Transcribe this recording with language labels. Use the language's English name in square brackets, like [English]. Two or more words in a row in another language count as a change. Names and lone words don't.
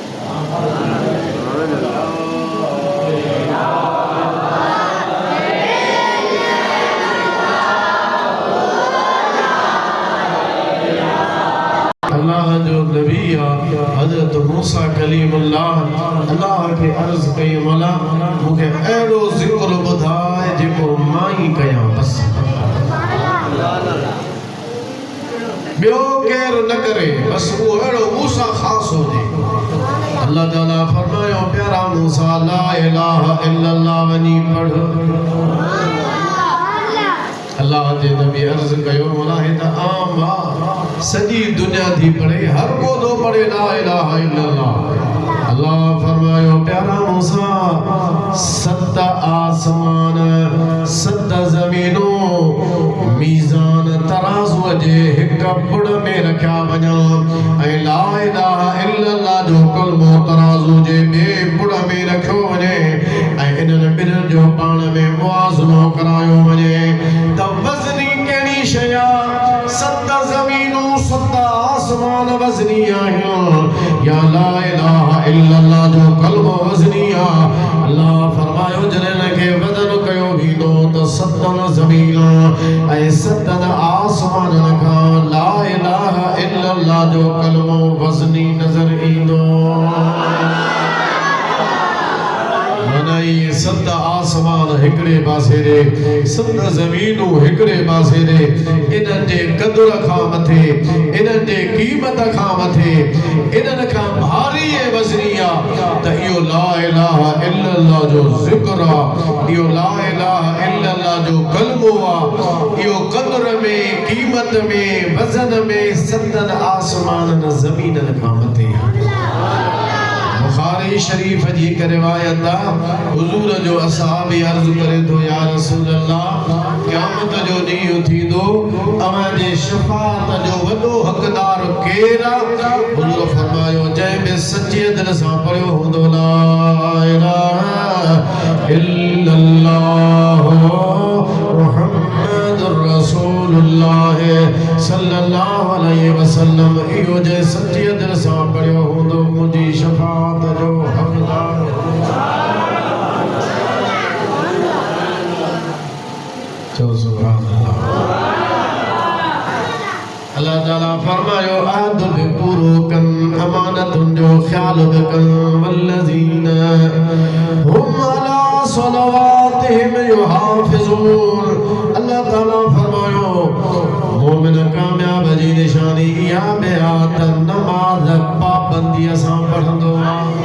[Sindhi] अल्लाह जो नबी हज़रत मूसा कलीमुल्लाह अल्लाह के अर्ज़ कई, मौला मूंखे अहिड़ो ज़िक्र ॿुधाए जेको मां ई कयां बस, ॿियो केरु न करे, बस उहो अहिड़ो मूसा ख़ासि हुजे। अल्लाह ताला फरमायो, प्यारा मूसा [Arabic] لا إله إلا الله [Sindhi] वञी पढ़। अल्लाह जे नबी अर्ज़ कयो, मौला हे त आम आहे, सॼी दुनिया थी पढ़े, हर को थो पढ़े [Arabic] لا إله إلا الله. [Sindhi] अल्लाह फरमायो, प्यारा मूसा 7 आसमान 7 ज़मीनूं मीज़ान तराज़ू जे हिक बुड़ में रखिया वञा ऐं [Arabic] لا إله إلا الله [Sindhi] जो कलमो तराज़ू जे ॿिए बुड़ में रखियो वञे ऐं इन्हनि ॿिन्हिनि जो पाण में मुआज़नो करायो वञे त वज़नी कहिड़ी शइ आहे? 7 ज़मीनूं 7 आसमान वज़नी आहिनि या [Arabic] لا إله إلا الله [Sindhi] जो कलमो वज़नी आहे। अल्लाह फरमायो, जॾहिं खे वज़न कयो वेंदो त 7 ज़मीन ऐं 7 आसमान खां [Arabic] لا إله إلا الله [Sindhi] जो कलमो वज़नी नज़र ईंदो। माना ये 7 आसमान हिकिड़े पासे रे, 7 ज़मीनूं हिकिड़े पासे रे, इन्हनि जे क़दुर खां मथे, इन्हनि जे क़ीमत खां मथे, इन्हनि खां भारी ऐं वज़नी आहे त इहो [Arabic] لا إله إلا الله [Sindhi] जो ज़िक्र आहे, इहो [Arabic] لا إله إلا الله [Sindhi] जो कलमो आहे। इहो क़दुर में, क़ीमत में, वज़न में 7 आसमाननि ज़मीननि खां मथे आहे। बुखारी शरीफ जी हिक रिवायत आहे, हुजूर जो असहाबी अर्ज़ करे थो, [Arabic] يا رسول الله, [Sindhi] क़यामत जो ॾींहुं थींदो, तव्हां जे शफ़ाअत जो वॾो हक़दार केरु आहे? हुजूर फरमायो, जंहिं में सचे दिल सां पढ़ियो हूंदो [Arabic] لا إله إلا الله محمد رسول الله صلى الله عليه وسلم. [Sindhi] इहो जंहिं सचे दिल सां पढ़ियो हूंदो, मुंहिंजी शफ़ाअत जो हक़दार। चओ [Arabic] سبحان الله. [Sindhi] अल्लाह ताला फरमायो, अहद बि पूरो कन, अमानतुनि जो ख़्याल बि कन, [Arabic] والذين هم على صلواتهم يحافظون. [Sindhi] अल्लाह ताला फरमायो, मोमिन कामयाब जी निशानी इहा बि आहे त नमाज़ पाबंदीअ सां पढ़ंदो आहे।